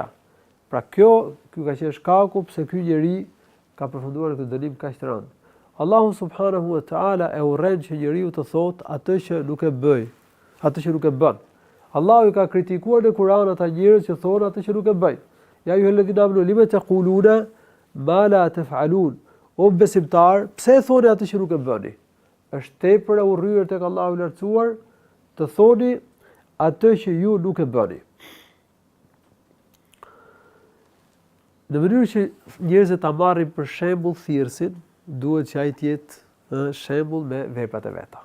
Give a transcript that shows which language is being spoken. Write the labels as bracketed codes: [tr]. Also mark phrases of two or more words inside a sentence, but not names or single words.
[sq] Pra ky ka qenë shkaku pse ky njeri ka përfunduar në këtë dënim kaq të rëndë. Allahu [ar] سبحانه وتعالى [sq] e urren që njeriu të thotë atë që nuk e bëj, atë që nuk e bën. Allahu I ka kritikuar në Kur'an ata njerëz që thonë atë që nuk e bëjnë. [ar] يا أيها الذين آمنوا لم تقولون ما لا تفعلون. [sq] O besimtar, pse thoni atë që nuk e bëni? Është tepër e urryer tek Allahu I lartësuar të thoni atë që ju nuk e bëni. Në mënyrë që njerëzit ta marrin për shembull thirrsin, duhet që ai të jetë shembull me veprat e veta.